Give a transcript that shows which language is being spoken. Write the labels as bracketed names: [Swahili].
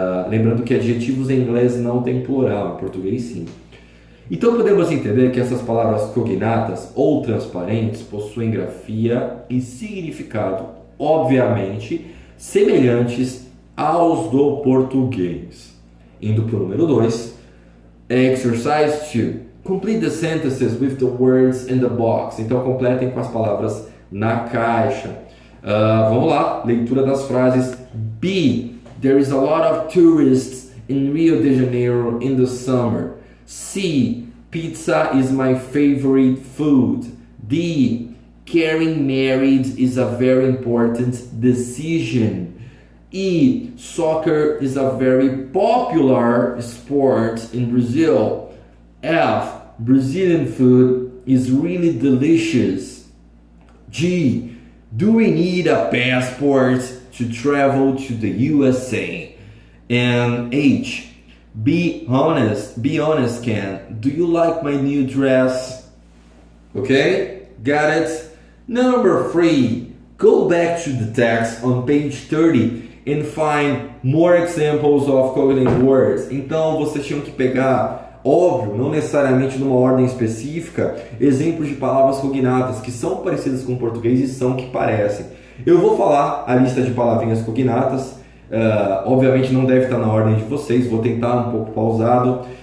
[Portuguese] Lembrando que adjetivos em inglês não tem plural, em português sim. Então podemos entender que essas palavras cognatas ou transparentes possuem grafia e significado, obviamente, semelhantes aos do português. Indo para o número 2, [English] exercise 2. Complete the sentences with the words in the box. [Portuguese] Então completem com as palavras na caixa. Vamos lá, leitura das frases. [English] B, there is a lot of tourists in Rio de Janeiro in the summer. C, pizza is my favorite food. D, getting married is a very important decision. E, soccer is a very popular sport in Brazil. F, Brazilian food is really delicious. G, do we need a passport to travel to the USA? And H, be honest, Ken. Do you like my new dress? Okay, got it? Number 3, go back to the text on page 30 and find more examples of cognate words. [Portuguese] Então vocês tinham que pegar, óbvio, não necessariamente numa ordem específica, exemplos de palavras cognatas que são parecidas com o português e são que parecem. Eu vou falar a lista de palavrinhas cognatas, obviamente não deve estar na ordem de vocês, vou tentar um pouco pausado.